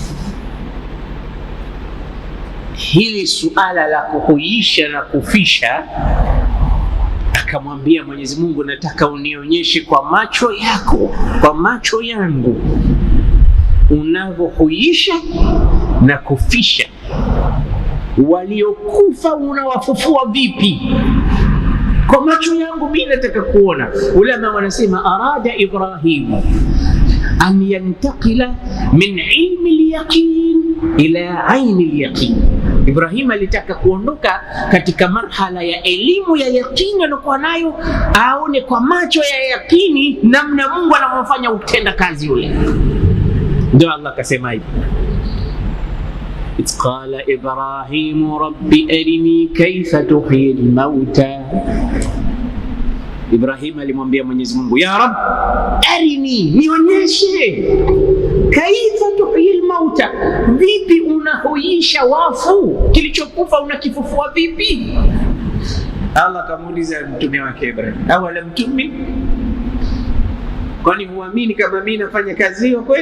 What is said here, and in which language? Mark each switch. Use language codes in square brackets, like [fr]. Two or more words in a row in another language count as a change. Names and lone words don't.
[sw] Hili suala la kuhuisha na kufisha, akamwambia Mwenyezi Mungu, nataka unionyeshe kwa macho yako, kwa macho yangu, unavyohuisha na kufisha. Waliokufa unawafufua vipi? Kwa macho yangu mimi nataka kuona. Ulama wanasema [ar] أراد إبراهيم أن ينتقل من علم اليقين إلى عين اليقين. [sw] Ibrahim alitaka kuondoka katika marhala ya elimu ya yaqini aliyokuwa nayo, aone kwa macho ya yaqini namna Mungu anavyofanya utenda kazi ule. Ndio Allah akasema hivi, [ar] إذ قال إبراهيم رب أرني كيف تحيي الموتى. [sw] Ibrahim alimwambia Mwenyezi Mungu, [ar] يا رب أرني, [sw] nionyeshe, [ar] كيف تحيي موتى, [sw] vipi unahuisha wafu, kilichokufa unakifufua vipi? Allah kamuuliza mtume wake Ibrahim, [ar] أولم تؤمن, [sw] kwani huamini kama mimi nafanya kazi hiyo kweli?